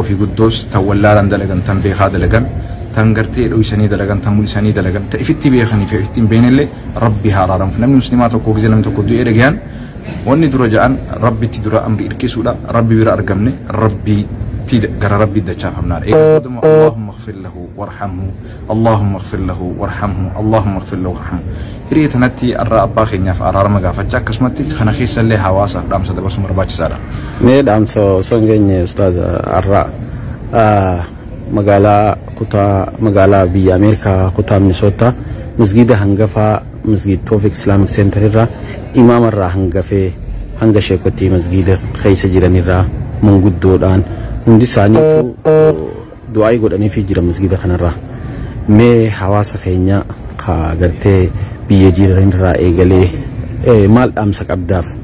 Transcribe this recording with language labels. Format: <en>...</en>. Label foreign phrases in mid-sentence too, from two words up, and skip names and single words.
<om>fi guddoos tan wallaalan dalagan tan beekaa dalagan tan gartee dhoysanii dalagan tan mul'isanii dalagan ta ifitti beekanii fi ifitti hin beeknellee rabbi haa araaramuuf namni muslimaa tokko gisee namni tokko du'ee dhagayaan wanni dura ja'an rabbitti dura amri irkisuudha rabbi bira argamne rabbi gara rabbi dachaafamnaadha eegasuma</om> <ar>اللهم اغفر له وارحمه اللهم اغفر له وارحمه اللهم اغفر له وارحمه</ar> <om>hiree tanatti arra abbaa keenyaaf araarama gaafachaa akkasumatti kana keessallee hawaasaaf dhaamsa dabarsuu barbaachisaadha mee dhaamsa osoo hin geenye ustaaz arra magaalaa biyya Ameerikaa kutaa Minnesota masgida hangafaa masgid Tawfiq Islamic Center irraa imaamarraa hangafee hanga sheekotti masgida keessa jiranirraa manguddoodhaan hundi isaaniitu du'aa godhanii fi jira masgida kanarraa mee hawaasa keenya ka gartee biyya jiranirraa eegalee maal dhaamsa qabdaaf</om>